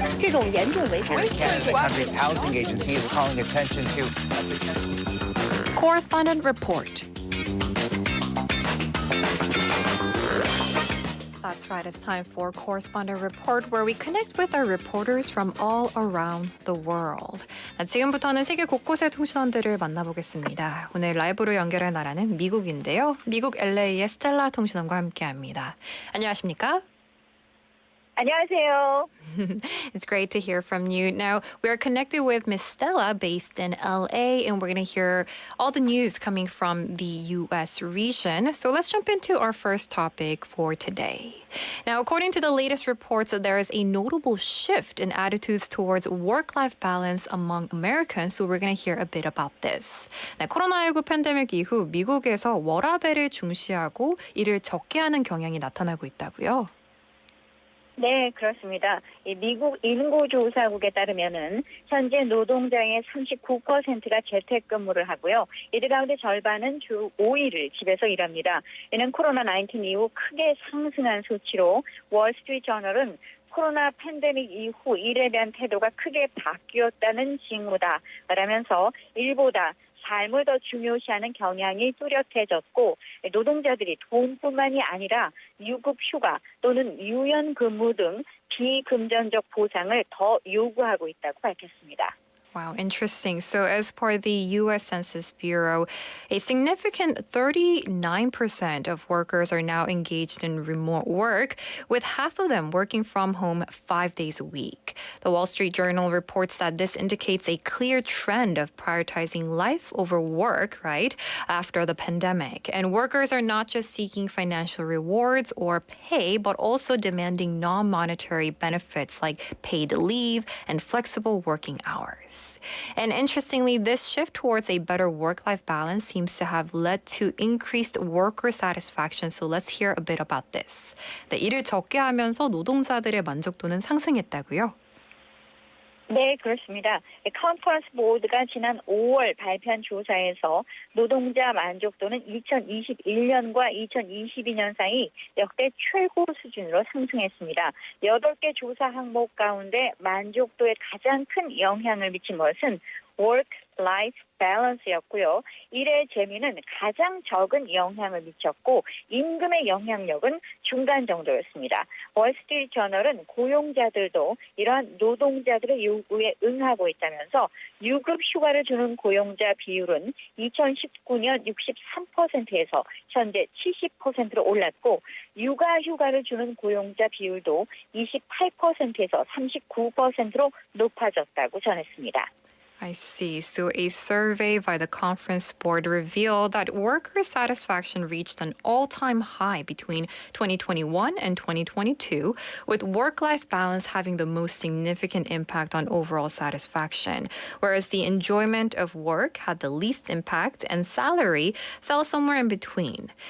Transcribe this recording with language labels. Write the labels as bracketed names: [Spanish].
[English] The country's housing agency is calling attention to Correspondent Report. That's right, it's time for Correspondent Report, where we connect with our reporters from all around the world. [Korean] 지금부터는 세계 곳곳의 통신원들을 만나보겠습니다. 오늘 라이브로 연결할 나라는 미국인데요. 미국 LA의 스텔라 통신원과 함께합니다. 안녕하십니까? 안녕하세요. [English] It's great to hear from you. Now, we are connected with Miss Stella based in LA, and we're going to hear all the news coming from the U.S. region. So let's jump into our first topic for today. Now, according to the latest reports, there is a notable shift in attitudes towards work-life balance among Americans. So we're going to hear a bit about this. [Korean] 네, 코로나19 팬데믹 이후 미국에서 워라밸을 중시하고 일을 적게 하는 경향이 나타나고 있다고요. 네, 그렇습니다. 이 미국 인구조사국에 따르면은 현재 노동자의 39%가 재택근무를 하고요. 이들 가운데 절반은 주 5일을 집에서 일합니다. 이는 코로나19 이후 크게 상승한 수치로 월스트리트저널은 코로나 팬데믹 이후 일에 대한 태도가 크게 바뀌었다는 징후다라면서 일보다 삶을 더 중요시하는 경향이 뚜렷해졌고 노동자들이 돈뿐만이 아니라 유급 휴가 또는 유연 근무 등 비금전적 보상을 더 요구하고 있다고 밝혔습니다. [English] Wow, interesting. So, as per the U.S. Census Bureau, a significant 39% of workers are now engaged in remote work, with half of them working from home 5 days a week. The Wall Street Journal reports that this indicates a clear trend of prioritizing life over work, right, after the pandemic. And workers are not just seeking financial rewards or pay, but also demanding non-monetary benefits like paid leave and flexible working hours. And interestingly, this shift towards a better work-life balance seems to have led to increased worker satisfaction. So let's hear a bit about this. [Korean] 네, 일을 적게 하면서 노동자들의 만족도는 상승했다고요? 네, 그렇습니다. 컨퍼런스 보드가 지난 5월 발표한 조사에서 노동자 만족도는 2021년과 2022년 사이 역대 최고 수준으로 상승했습니다. 8개 조사 항목 가운데 만족도에 가장 큰 영향을 미친 것은 work-life balance였고요. 일의 재미는 가장 적은 영향을 미쳤고 임금의 영향력은 중간 정도였습니다. 월스트리트 저널은 고용자들도 이러한 노동자들의 요구에 응하고 있다면서 유급 휴가를 주는 고용자 비율은 2019년 63%에서 현재 70%로 올랐고 육아 휴가를 주는 고용자 비율도 28%에서 39%로 높아졌다고 전했습니다. [English] I see. So a survey by the conference board revealed that worker satisfaction reached an all-time high between 2021 and 2022, with work-life balance having the most significant impact on overall satisfaction, whereas the enjoyment of work had the least impact and salary fell somewhere in between.